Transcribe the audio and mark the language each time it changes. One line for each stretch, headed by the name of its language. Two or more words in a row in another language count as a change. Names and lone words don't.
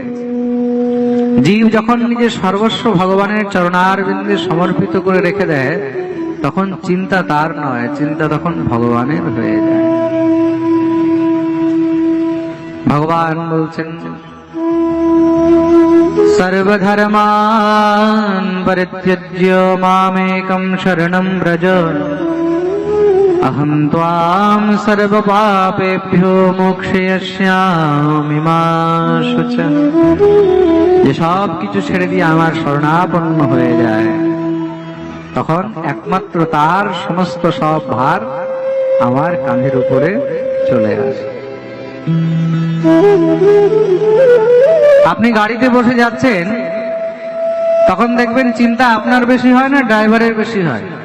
Bangla: জীব যখন নিজের সর্বস্ব ভগবানের চরণারবিন্দে সমর্পিত করে রেখে দেয়, তখন চিন্তা তার নয়, চিন্তা তখন ভগবানের হয়ে যায়। ভগবান বলছেন,
Sanskrit: সর্বধর্মান পরিত্যজ্য মামেকং শরণং ব্রজ अहं त्वां सर्वपापेभ्यो मोक्षयिष्यामि मा शुचः।
Bangla: যে সব কিছু ছেড়ে দিয়ে আমার শরণাপন্ন হয়ে যায়, তখন একমাত্র তার সমস্ত সব ভার আমার কাঁধের উপরে চলে আসে। আপনি গাড়িতে বসে যাচ্ছেন, তখন দেখবেন চিন্তা আপনার বেশি হয় না ড্রাইভারের বেশি হয়?